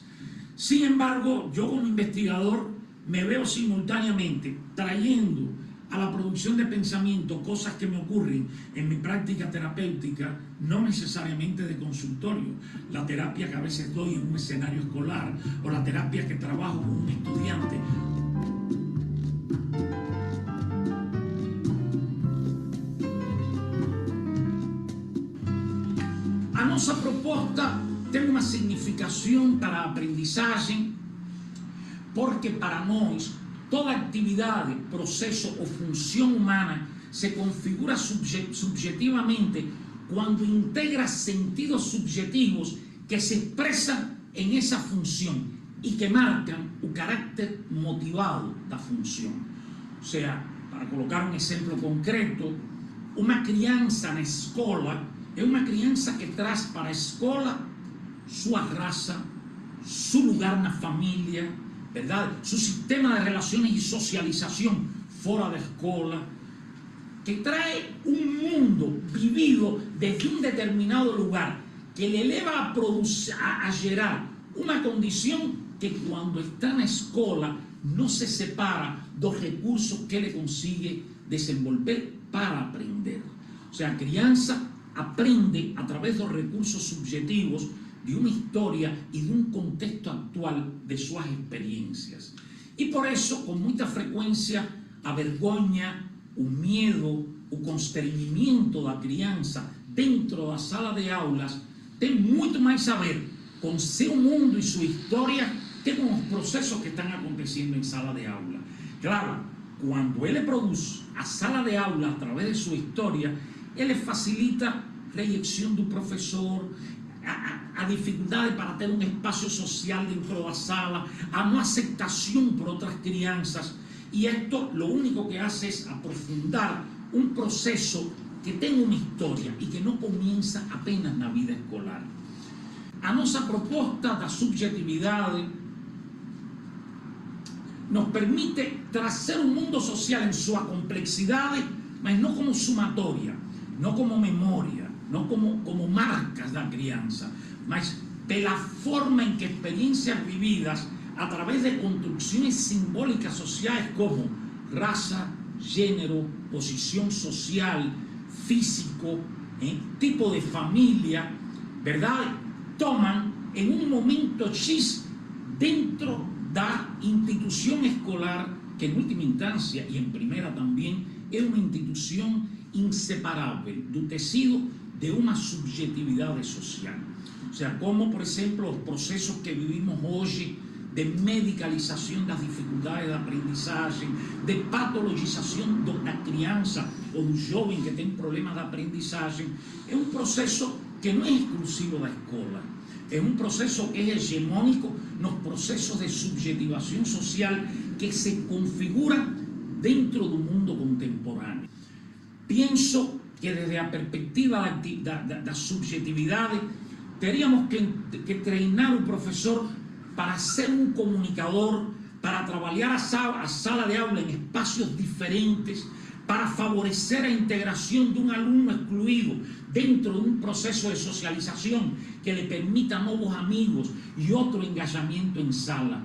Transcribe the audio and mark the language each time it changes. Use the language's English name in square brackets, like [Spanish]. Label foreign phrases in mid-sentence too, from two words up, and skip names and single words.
[Spanish] Sin embargo, yo como investigador me veo simultáneamente trayendo a la producción de pensamiento cosas que me ocurren en mi práctica terapéutica, no necesariamente de consultorio, la terapia que a veces doy en un escenario escolar o la terapia que trabajo con un estudiante. [Portuguese] A nossa proposta tem uma significação para a aprendizagem, porque para nós toda atividade, processo ou função humana se configura subjetivamente quando integra sentidos subjetivos que [Spanish] se expresan en esa función y que marcan [Portuguese] o carácter motivado da función. [Spanish] O sea, para colocar un ejemplo concreto, [Portuguese] uma criança na escola é uma criança que traz para a escola sua raça, [Spanish] su lugar [Portuguese] na família, [Spanish] ¿verdad? Su sistema de relaciones y socialización fuera de escuela, que trae un mundo vivido desde un determinado lugar que le eleva a generar una condición que cuando está en la escuela no se separa dos recursos que le consigue desenvolver para aprender. O sea, crianza aprende a través de los recursos subjetivos de una historia y de un contexto actual de sus experiencias. Y por eso, con mucha frecuencia, [Portuguese] a vergonha, o miedo, o constreñimiento da criança dentro da sala de aulas tem muito mais a ver com seu mundo e sua história que com os processos que estão acontecendo em sala de aula. Claro, quando ele produz a sala de aula a través de sua história, ele facilita a rejeição do professor, a dificuldade para ter um espaço social dentro da sala, a não aceitação por outras crianças. E isto [Spanish] lo único que hace es [Portuguese] aprofundar [Spanish] un proceso [Portuguese] que tem uma história e que não comienza apenas na vida escolar. A nossa proposta da subjetividade nos permite trazer um mundo social em sua complexidade, mas não como sumatoria, não como memória, não como marcas da criança, mas pela forma em que [Spanish] experiencias vividas a través de construcciones simbólicas sociales como raza, género, posición social, físico, tipo de familia, ¿verdad? Toman en un momento X dentro da institución escolar, que en última instancia y en primera también es una institución inseparable del tecido de una subjetividad social. O sea, como por ejemplo los procesos que vivimos hoy de [Portuguese] medicalização das dificuldades da aprendizagem, de patologização da criança ou do jovem que tem problemas de aprendizagem, é um processo que não é exclusivo da escola, é um processo que é hegemônico nos processos de subjetivação social que se configura dentro do mundo contemporâneo. Penso que desde a perspectiva da subjetividade teríamos que treinar o professor para [Spanish] ser un comunicador, para trabajar [Portuguese] a sala de aula [Spanish] en espacios diferentes, para favorecer la integración de un alumno excluido dentro de un proceso de socialización que le permita nuevos amigos [Portuguese] e outro engajamento em sala.